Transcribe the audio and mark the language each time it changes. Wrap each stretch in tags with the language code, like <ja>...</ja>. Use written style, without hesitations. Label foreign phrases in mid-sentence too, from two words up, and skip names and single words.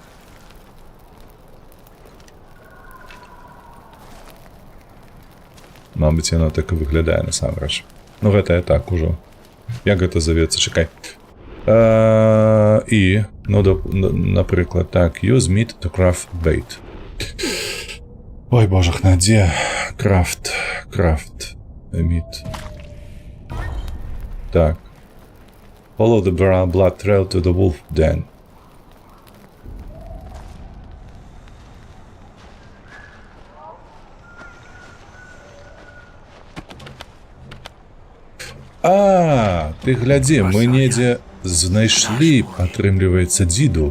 <be>Мабыць, яно так і выглядае насамрэч. Ну, гэта я так ужо. Як гэта завецца? Чакай. І, ну, напрыклад, так,</be> <en>use meat to craft bait.</en> <be>Ой, божахна, дзе?</be> <en>Craft meat.</en> <be>Так.</be> <en>Follow the blood trail to the wolf den.</en> <be>А, ты глядзі, мы недзе знайшлі, атрымліваецца, дзіду.</be>